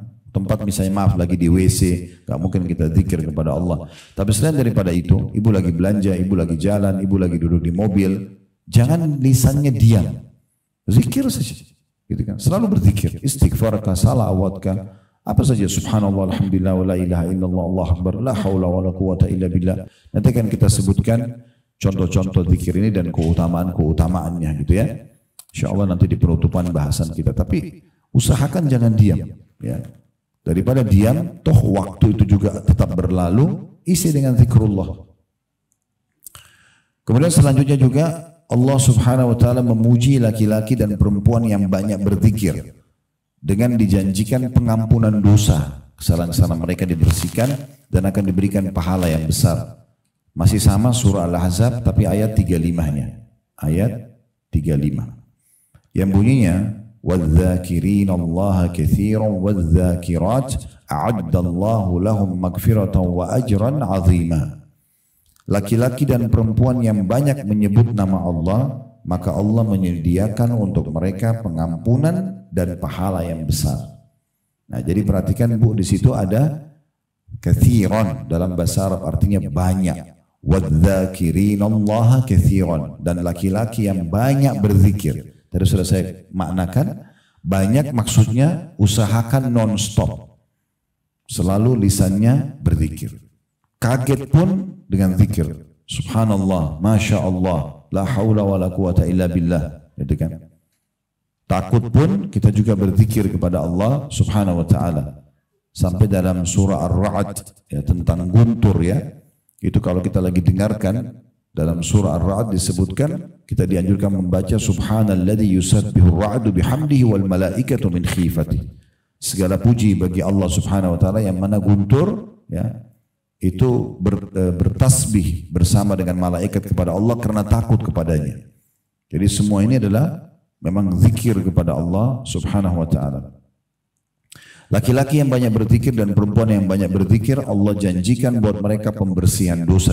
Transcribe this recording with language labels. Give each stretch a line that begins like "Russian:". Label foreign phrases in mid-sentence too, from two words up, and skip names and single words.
Indonesian: Tempat misalnya maaf lagi di WC, gak mungkin kita zikir kepada Allah. Tapi selain daripada itu, ibu lagi belanja, ibu lagi jalan, ibu lagi duduk di mobil, jangan lisannya diam. Zikir saja. Gitu kan? Selalu berzikir, istighfarkah, salawatkah, apa saja,
Arabic: سبحان الله، الحمد لله, ولا إله إلا الله، الله أكبر، لا حول ولا قوة إلا بالله.
Indonesian: Nanti akan kita sebutkan contoh-contoh zikir ini dan keutamaan-keutamaannya gitu ya. InsyaAllah nanti di penutupan bahasan kita. Tapi usahakan jangan diam. Ya. Daripada diam, toh waktu itu juga tetap berlalu, isi dengan zikrullah. Kemudian selanjutnya juga Allah
Arabic: سبحانه وتعالى
Indonesian: memuji laki-laki dan perempuan yang banyak berzikir dengan dijanjikan pengampunan dosa, kesalahan-kesalahan mereka dibersihkan dan akan diberikan pahala yang besar. Masih sama surah Al-Ahzab tapi ayat 35-nya. Ayat 35. Yang bunyinya
Arabic: وَالذَّاكِرِينَ اللَّهَ كَثِيرًا وَالذَّاكِرَاتِ أَعَدَّ اللَّهُ لَهُمْ مَغْفِرَةً وَأَجْرًا عَظِيمًا.
Indonesian: Laki-laki dan perempuan yang banyak menyebut nama Allah, maka Allah menyediakan untuk mereka pengampunan dan pahala yang besar. Nah, jadi perhatikan Bu, di situ ada kathiran dalam bahasa Arab artinya banyak.
Arabic: والذاكرين الله كثيرا,
Indonesian: dan laki-laki yang banyak berzikir. Tadi sudah saya maknakan, banyak maksudnya usahakan non-stop. Selalu lisannya berzikir. Kaget pun dengan zikir.
Arabic: سبحان الله، ما شاء الله, لا حول ولا قوة إلا بالله.
Indonesian: Gitu kan? Takut pun kita juga berzikir kepada Allah
Arabic: سبحانه وتعالى.
Indonesian: Sampai dalam surah Ar-Ra'd ya, tentang guntur ya. Itu kalau kita lagi dengarkan dalam surah Ar-Ra'd disebutkan, kita dianjurkan membaca
Arabic: سبحان الذي يسبح الرعد بحمده والملائكة من خيفته.
Indonesian: Segala puji bagi Allah
Arabic: سبحانه وتعالى
Indonesian: yang mana guntur ya, itu bertasbih bersama dengan malaikat kepada Allah karena takut kepadanya. Jadi semua ini adalah memang zikir kepada Allah
Arabic: سبحانه وتعالى.
Indonesian: Laki-laki yang banyak berzikir dan perempuan yang banyak berzikir, Allah janjikan buat mereka pembersihan dosa.